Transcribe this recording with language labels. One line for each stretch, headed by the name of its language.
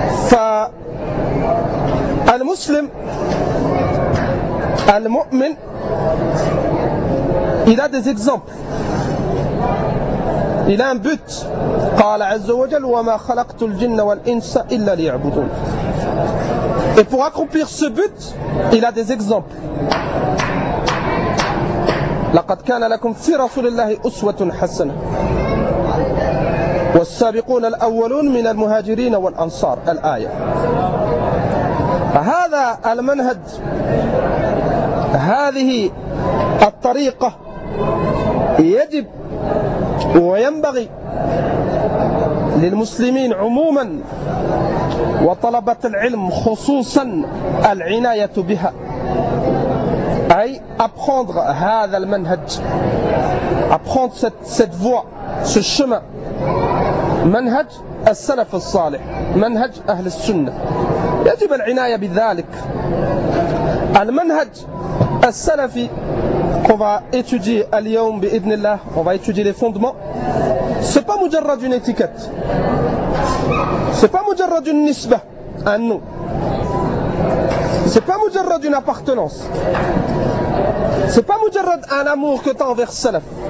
Arabic: فالمسلم المؤمن
French: il a des exemples, il a un but.
Arabic: قال عز وجل وما خلقت الجن والإنس إلا ليعبدون.
French: Et pour accomplir ce but, il a des exemples.
Arabic: لقد كان لكم في رسول الله أسوة حسنة والسابقون الأولون من المهاجرين والأنصار الآية. هذا المنهج, هذه الطريقة يجب وينبغي للمسلمين عموما وطلبة العلم خصوصا العناية بها, أي
French: apprendre
Arabic: هذا المنهج,
French: apprendre cette voie, ce chemin,
Arabic: منهج السلف الصالح, منهج أهل السنة, يجب العناية بذلك. المنهج السلفي
French: qu'on va étudier
Arabic: اليوم بإذن الله,
French: on va étudier les fondements, c'est pas
Arabic: مجرد
French: une étiquette, c'est pas مجرد une
Arabic: نسبة,
French: un nom, c'est pas مجرد une appartenance, c'est pas مجرد un amour que t'as envers السلف.